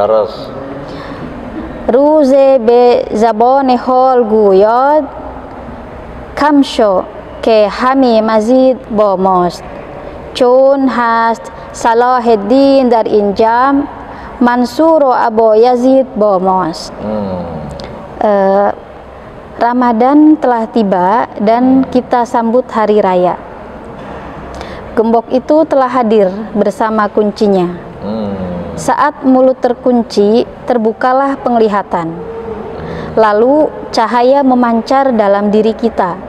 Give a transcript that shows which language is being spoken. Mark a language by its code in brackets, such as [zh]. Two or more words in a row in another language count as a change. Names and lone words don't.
[fa] روز به زبان حال گوید کم شو که همه مزید با ماست چون هست صلاح الدین در این جمع منصور و ابو یزید با ماست. [id] Ramadan telah tiba dan kita sambut hari raya. Gembok itu telah hadir bersama kuncinya. Saat mulut terkunci, terbukalah penglihatan. Lalu cahaya memancar dalam diri kita.